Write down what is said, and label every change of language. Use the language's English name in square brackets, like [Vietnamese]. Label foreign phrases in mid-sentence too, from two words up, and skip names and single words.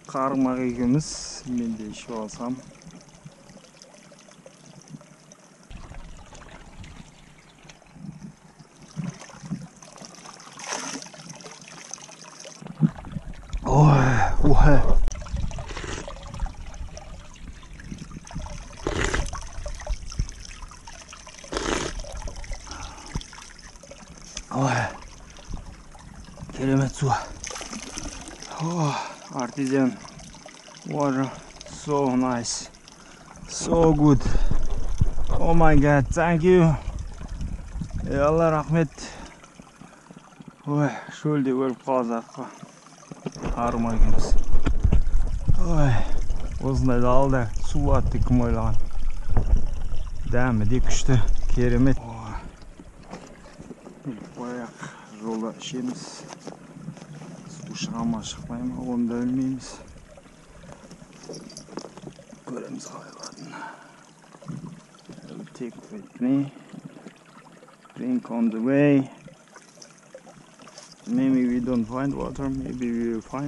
[Kazakh] Қармақ екеуміз. Мен де ішіп алсам. Ой. Керемет су. [English] Artesian water, so nice, so good. Oh my god, thank you. [Kazakh] Алла рахмет. Ой, шөлде өліп қалазаққа. Армай екенбіз. Ой, осындай далада су болады деп кім ойлаған. Дәмі де күшті, керемет. Баяқ жолда ішеміз. Су шыға ма шықпай ма, оны да білмейміз. Көреміз қалай болатынын. [English] Take with me. Drink on the way. Maybe we don't find water, maybe we will find.